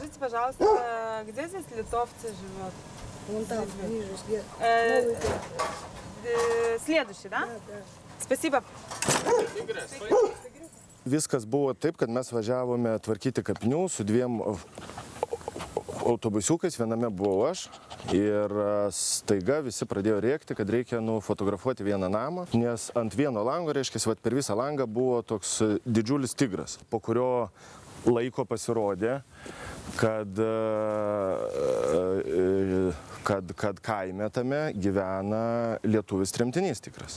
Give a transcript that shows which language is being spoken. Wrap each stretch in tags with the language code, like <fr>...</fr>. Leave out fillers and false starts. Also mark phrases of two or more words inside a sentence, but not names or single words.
<ru>пожалуйста, где здесь литовцы живут? Вон там, ниже, где. Следующий, да? Да. Спасибо.</ru> <lt>Viskas buvo taip, kad mes važiavome tvarkyti kapinių su dviem autobusiukais, viename buvau aš ir staiga visi pradėjo rėkti, kad reikia nufotografuoti vieną namą, nes ant vieno lango, reiškia, per visą langą buvo toks didžiulis tigras, po kurio laiko pasirodė, kad kaime tame gyvena lietuvis tremtinys tikras.</lt>